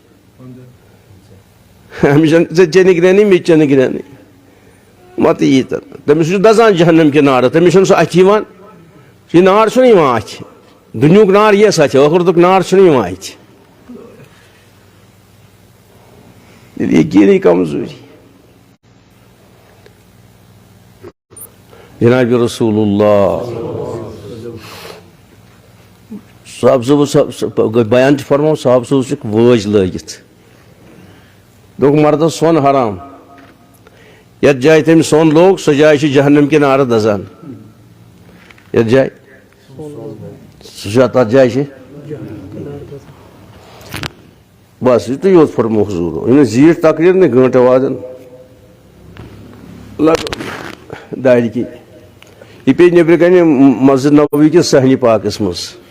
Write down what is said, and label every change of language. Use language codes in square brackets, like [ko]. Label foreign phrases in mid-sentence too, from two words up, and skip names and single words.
[ks] أمِس ژےٚ چیٚنہٕ گرٛینٕے مےٚ تہِ چیٚنہٕ گرٛینٕے متہٕ یی تہٕ تٔمِس چھُ دزان جہنم کہِ نارٕ تٔمِس چھُنہٕ سُہ اَتھِ یِوان یہِ نار چھُنہٕ یِوان اَتھِ دُنیُک نار یِیَس اَتھِ ٲخرتُک نار چھُنہٕ یِوان اَتھِ یقینی کمزوری جناب رسول اللہ صاحب صاحب بیان فرماؤ صاحب صاحب وٲج لٲگِتھ دوٚپُکھ مردس سۄن حرام یتھ جایہِ تٔمۍ سۄن لوگ سۄ جاے چھِ جہنم کہِ نارٕ دزان یتھ جایہِ سُہ چھا تتھ جایہِ چھِ بس یُتُے یوت فرمو حضوٗرو یہِ نہٕ زیٖٹھ تقریٖر نہٕ گٲنٛٹہٕ وادن دارِ کِنۍ یہِ پیٚیہِ نیٚبرٕ کنہِ مسجد نبوی کِس صحنہِ پاکس منٛز